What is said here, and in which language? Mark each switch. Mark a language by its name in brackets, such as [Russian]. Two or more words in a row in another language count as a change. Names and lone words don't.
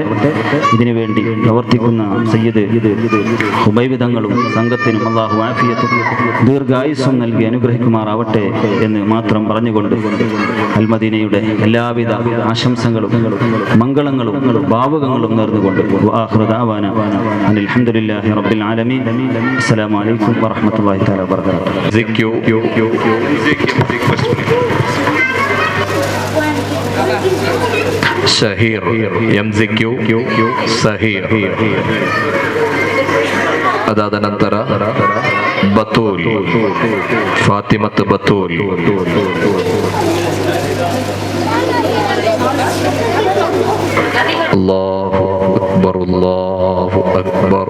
[Malayalam] ഇതിനുവേണ്ടി പ്രവർത്തിക്കുന്ന സയ്യിദ് ഹുബൈബ് തങ്ങളും സംഘത്തിനും അള്ളാഹു ആഫിയത്തും ദീർഘായുസ്സും നൽകി അനുഗ്രഹിക്കുമാറാവട്ടെ എന്ന് മാത്രം പറഞ്ഞുകൊണ്ട് അൽമദീനയുടെ എല്ലാവിധ ആശംസകളും മംഗളങ്ങളും ഭാവുകങ്ങളും നേർന്നുകൊണ്ട് [Arabic] وآخر دعوانا الحمد لله رب العالمين. السلام عليكم ورحمة الله تعالى وبركاته. സഹീർ യംസിക്യു സഹീർ. [Kannada] ಅದಾದ ನಂತರ ಬತೂಲ್, ಫಾತಿಮತ್ ಬತೂಲ್. [Arabic] الله أكبر، الله أكبر.